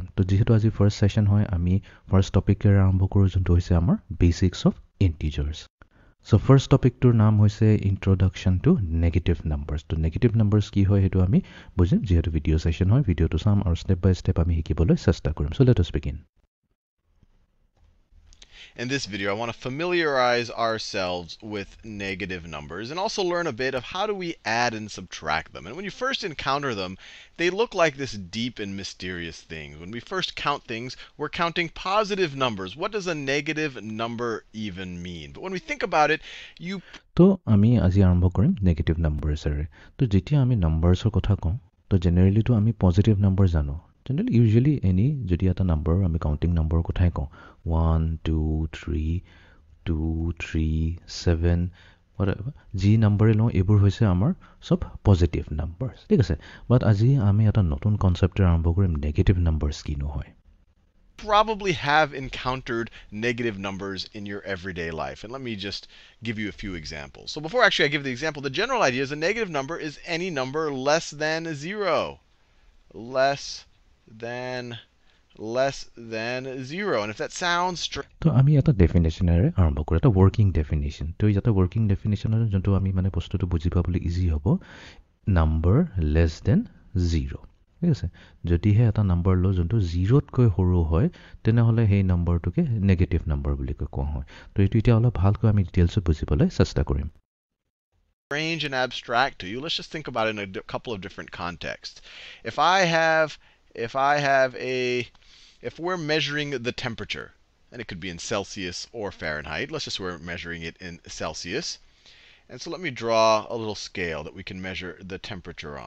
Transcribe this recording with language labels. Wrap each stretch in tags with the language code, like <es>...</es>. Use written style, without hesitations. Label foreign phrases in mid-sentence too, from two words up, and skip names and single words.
<as>তো যিহেতু আজি</as> <en>first session</en> <as>হয়, আমি ফাৰ্ষ্ট টপিকেৰে আৰম্ভ কৰোঁ যোনটো হৈছে আমাৰ</as> <en>basics of integers.</en> <as>চ' ফাৰ্ষ্ট টপিকটোৰ নাম হৈছে</as> <en>introduction to negative numbers.</en> <as>তো</as> <en>negative numbers</en> <as>কি হয় সেইটো আমি বুজিম, যিহেতু</as> <en>video session</en> <as>হয়, ভিডিঅ'টো চাম আৰু</as> <en>step by step</en> <as>আমি শিকিবলৈ চেষ্টা কৰিম।</as> <en>So let us begin. In this video, I want to familiarize ourselves with negative numbers and also learn a bit of how do we add and subtract them. And when you first encounter them, they look like this deep and mysterious thing. When we first count things, we're counting positive numbers. What does a negative number even mean? But when we think about it,</en> <as>তো আমি আজি আৰম্ভ কৰিম নেগেটিভ নাম্বাৰ্ছেৰে। তো যেতিয়া আমি নাম্বাৰ্ছৰ কথা কওঁ, তো জেনেৰেলিটো আমি</as> <en>positive number</en> <as>জানো।</as> <en>generally usually</en> <as>যদি এটা নাম্বাৰ আমি কাউণ্টিং নাম্বাৰৰ কথাই কওঁ, 1 2 3 2 3 7 যি নাম্বাৰে লওঁ এইবোৰ হৈছে আমাৰ চব</as> <en>positive numbers,</en> <as>ঠিক আছে। বাট আজি আমি এটা নতুন কনচেপ্টেৰে আৰম্ভ কৰিম,</as> <en>negative numbers</en> <as>কিনো হয়।</as> <en>probably have encountered negative numbers in your everyday life. And let me just give you a few examples. So before actually I give the example, the general idea is a negative number is any number less than 0. Less than 0. And if that sounds strange,</en> <as>তো আমি এটা ডেফিনেশ্যনেৰে আৰম্ভ কৰোঁ, এটা</as> <en>working definition.</en> <as>তো ইয়াতে ৱৰ্কিং ডেফিনেশ্যনৰ যোনটো আমি মানে বস্তুটো বুজি পাবলৈ ইজি হ'ব,</as> <en>number less than 0,</en> <as>ঠিক আছে। যদিহে এটা নাম্বাৰ লওঁ যোনটো 0তকৈ সৰু হয়, তেনেহ'লে সেই নাম্বাৰটোকে</as> <en>negative number</en> <as>বুলি কোৱা হয়। তো এইটো এতিয়া অলপ ভালকৈ আমি ডিটেইলছত বুজিবলৈ চেষ্টা কৰিম।</as> <en>and abstract to you, let's just think about it in a couple of different contexts. If we're measuring the temperature, and it could be in Celsius or Fahrenheit, let's just we're measuring it in Celsius. And so let me draw a little scale that we can measure the temperature on.</en>